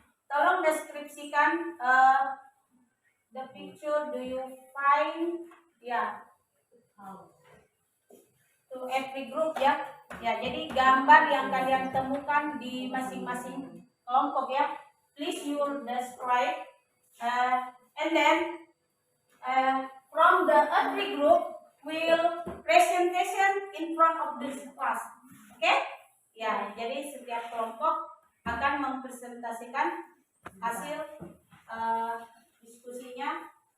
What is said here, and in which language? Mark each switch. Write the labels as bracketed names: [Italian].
[Indonesian] Tolong deskripsikan [English] the picture do you find ya to every group ya. [Indonesian] Ya, jadi gambar yang kalian temukan di masing-masing kelompok ya. [English] Please you describe and then from the every group will presentation in front of the class. [Indonesian] Oke? Ya, jadi setiap kelompok akan mempresentasikan hasil diskusinya.